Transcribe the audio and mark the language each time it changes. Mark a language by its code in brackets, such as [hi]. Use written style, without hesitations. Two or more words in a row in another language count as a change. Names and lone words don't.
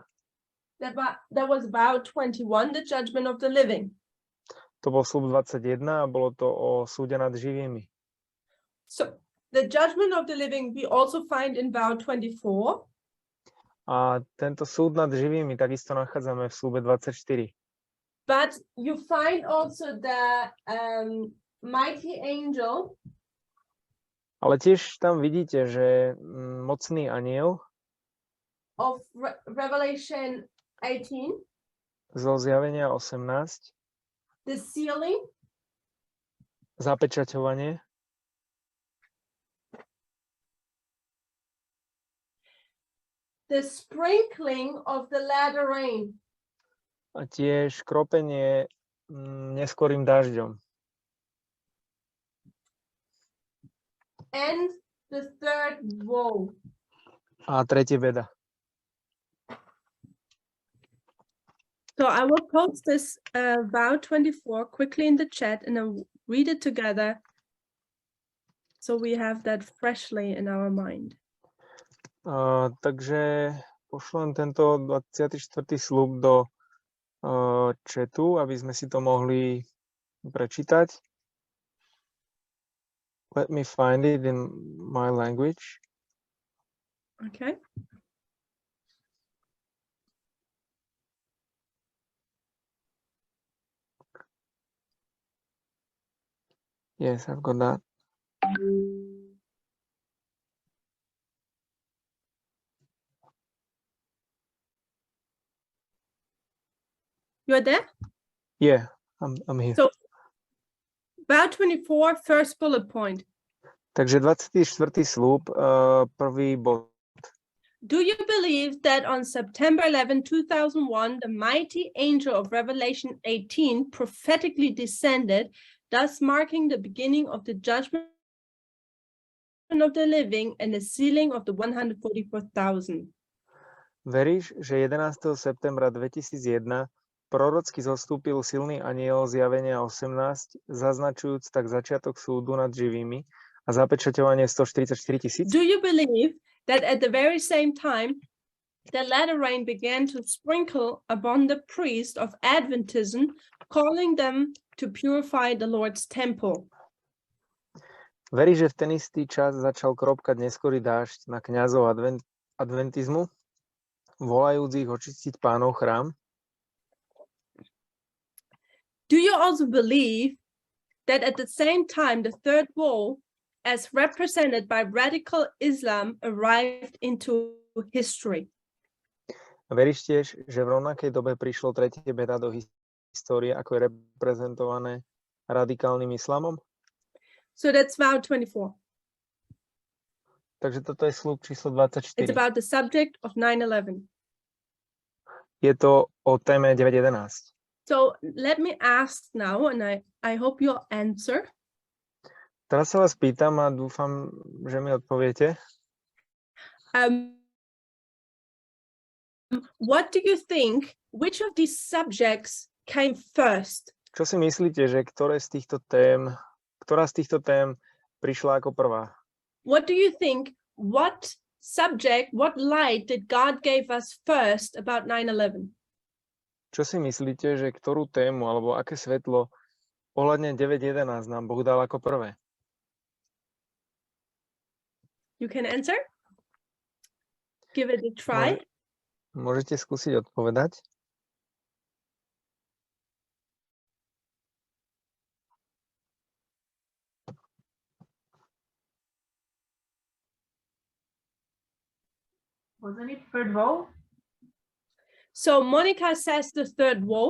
[en] That was vow 21, the judgment of the living. [sk] To bol sľub 21 a bolo to o súde nad živými. [en] So the judgment of the living we also find in vow 24. [sk] A tento súd nad živými takisto nachádzame v sľube 24. [en] But you find also the mighty angel [sk] Ale tiež tam vidíte, že mocný anjel [en] of Revelation 18, [sk] zo Zjavenia 18, [en] the sealing, [sk] zapečaťovanie, [en] the sprinkling of the latter rain, [sk] a tiež kropenie neskorým dážďom. [en] and the third woe. [sk] A tretie beda. [en] So I will post this vow 24 quickly in the chat and then read it together so we have that freshly in our mind. [sk] Takže pošlem tento 24. sľub do chatu, aby sme si to mohli prečítať. [en] Let me find it in my language. Okay. Yes, I've got that. You're there? Yeah, I'm here. So vow 24, first bullet point. [sk] Takže 24. sľub, prvý bod. [en] Do you believe that on September 11, 2001, the mighty angel of Revelation 18 prophetically descended, thus marking the beginning of the judgment of the living and the sealing of the 144,000? [sk] Veríš, že 11. septembra 2001 prorocky zostúpil silný anjel Zjavenia 18, zaznačujúc tak začiatok súdu nad živými a zapečaťovanie 144 000? [en] Do you believe that at the very same time, the latter rain began to sprinkle upon the priest of Adventism, calling them to purify the Lord's temple? [sk] Veríš, že v ten istý čas začal kropkať neskorý dážď na kňazov adventizmu, volajúc ich očistiť Pánov chrám? [en] Do you also believe that at the same time the third woe, as represented by radical Islam, arrived into history? [sk] Veríš tiež, že v rovnakej dobe prišlo tretie beda do histórie, ako je reprezentované radikálnym islamom? [en] So that's vow 24. [sk] Takže toto je sľub číslo [en] It's 24. about the subject of 9/11. [sk] Je to o téme 9.11. [en] So let me ask now, and I hope you'll answer. [sk] Teraz sa vás pýtam a dúfam, že mi odpoviete. [en] What do you think, which of these subjects came first? [sk] Čo si myslíte, že ktorá z týchto tém prišla ako prvá? [en] What do you think, what subject, what light did God give us first about 9/11? [sk] Čo si myslíte, že ktorú tému alebo aké svetlo ohľadne 9.11 nám Boh dal ako prvé? [en] You can answer? Give it a try. [sk] Môžete skúsiť odpovedať. [en] Wasn't it third woe? So Monica says the third woe.